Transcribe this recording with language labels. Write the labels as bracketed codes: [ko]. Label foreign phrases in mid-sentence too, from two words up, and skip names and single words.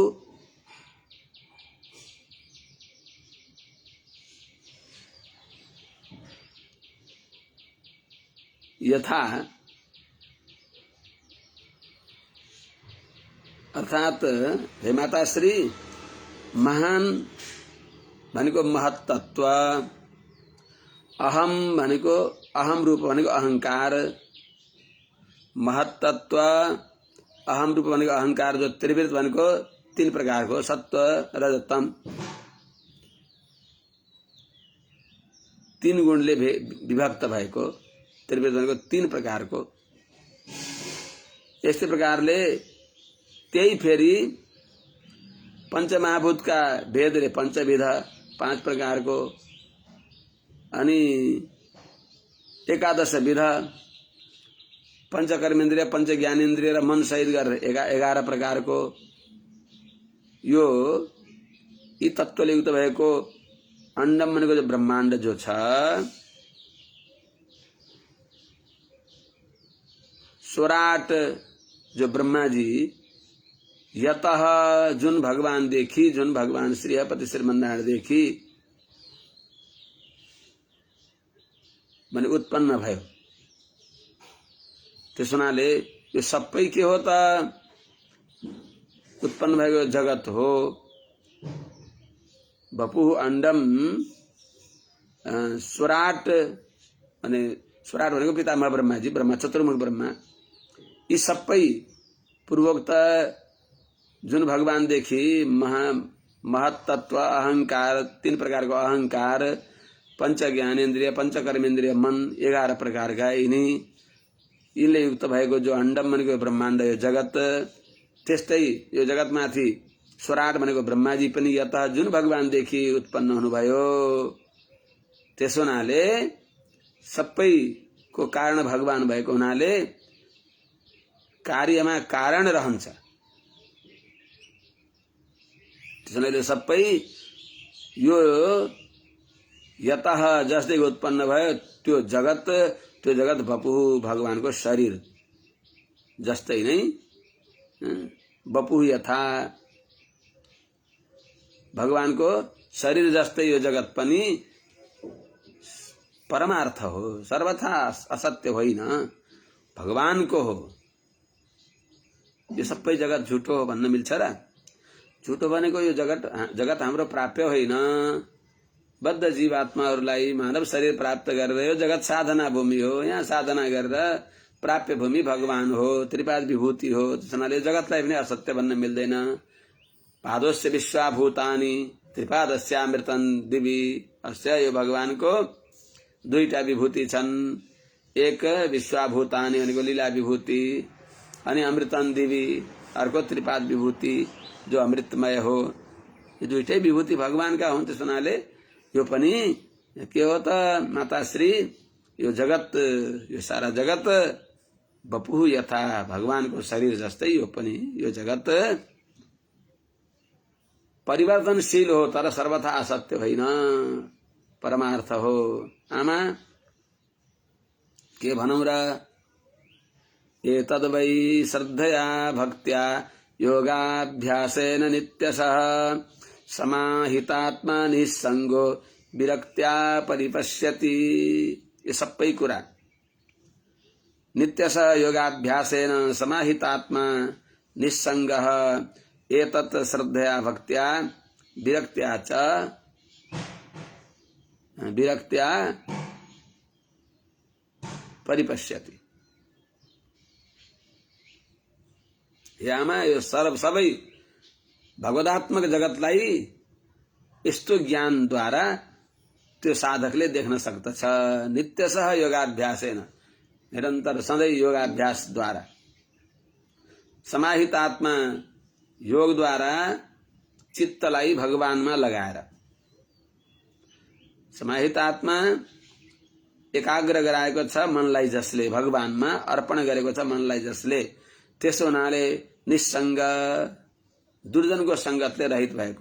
[ne] यथा, अर्थात हे माता श्री, महान भनेको महत्तत्व, अहम भनेको अहम रूप भनेको अहंकार, महत्तत्व अहम रूप भनेको अहंकार, जो त्रिवृत भनेको तीन प्रकारको सत्व रजतम, तीन गुणले विभक्त भएको त्रिवृत भनेको तीन प्रकारको। यस्तै प्रकारले त्यही फेरि पंचमहाभूतका भेदले पंचविध पांच प्रकारको, अनि एकादश विध पंचकर्मेन्द्रिय पंच ज्ञानेन्द्रिय र मन सहित गरेर 11 प्रकारको यो यी तत्त्वले युक्त भएको अंडम भनेको जो ब्रह्माण्ड जो छ, स्वराट जो ब्रह्मा जी, यतः जुन भगवान देखी, जुन भगवान श्रीपति श्रीमन्नारायण देखी भने उत्पन्न भयो। त्यस हुनाले यो सबै के हो त? उत्पन्न भएको जगत हो। [sa] वपुः अंडम स्वराट, [ne] अनि स्वराट भनेको पितामह ब्रह्मा जी, ब्रह्मा चतुर्मुख ब्रह्मा। यी सबै पूर्वोक्त जुन भगवान देखि महत्तत्व अहंकार, तीन प्रकारको अहंकार, पंच ज्ञानेन्द्रिय पंच कर्मेन्द्रिय मन 11 प्रकारका यिनले युक्त भएको जो अंडम भनेको ब्रह्माण्ड यो जगत, त्यस्तै यो जगतमाथि स्वराट भनेको ब्रह्माजी पनि यता जुन भगवान देखि उत्पन्न हुनुभयो। त्यसो हुनाले सबैको कारण भगवान भएको हुनाले कार्यमा कारण रहन्छ। त्यसैले सबै यो यतः जसले उत्पन्न भयो त्यो जगत वपुः भगवानको शरीर जस्तै नै, [sa] वपुः यथा [ne] भगवानको शरीर जस्तै यो जगत पनि परमार्थ हो, सर्वथा असत्य होइन, भगवान को हो। यो सबै जगत झुटो हो भन्न मिल्छ र? झुटो भनेको यो जगत हाम्रो प्राप्य होइन। बद्ध जीवात्माहरूलाई मानव शरीर प्राप्त गरेर यो जगत साधना भूमि हो। यहाँ साधना गरेर प्राप्य भूमि भगवान हो, त्रिपाद विभूति हो। त्यसैले जगतलाई पनि असत्य भन्न मिल्दैन। [sa] पादोस्य विश्वाभूतानि त्रिपादस्यामृतं दिवि। [ne] अस्य यो भगवानको दुईटा विभूति छन्। एक विश्वाभूतानि भनेको लीला विभूति, अनि [sa] अमृतं दिवि [ne] अर्को त्रिपाद विभूति जो अमृतमय हो। यो दुईटै विभूति भगवानका हुन्। त्यस हुनाले यो पनि के हो त माताश्री, यो जगत, यो सारा जगत [sa] बपुः यथा, [ne] भगवानको शरीर जस्तै यो पनि, यो जगत परिवर्तनशील हो तर सर्वथा असत्य होइन, परमार्थ हो। आमा के भनौं र? [sa] एतद् वै श्रद्धया भक्त्या योगाभ्यासेन नित्यशः समाहितात्मा निस्सङ्गो विरक्त्या परिपश्यति। [ne] ये सबै कुरा [sa] नित्यशः योगाभ्यासेन समाहितात्मा निस्सङ्गः एतत् श्रद्धया भक्त्या विरक्त्या परिपश्यति। [ne] यामा यो सबै भगवदात्मक जगतलाई यस्तो ज्ञानद्वारा त्यो साधकले देख्न सक्दछ। [sa] नित्यशः योगाभ्यासेन, [ne] निरन्तर सधैँ योगाभ्यासद्वारा, समाहित आत्मा योगद्वारा चित्तलाई भगवानमा लगाएर, समाहित आत्मा एकाग्र गराएको छ मनलाई जसले, भगवानमा अर्पण गरेको छ मनलाई जसले, त्यसो हुनाले निस्सङ्ग, दुर्जनको संगतले रहित भएको।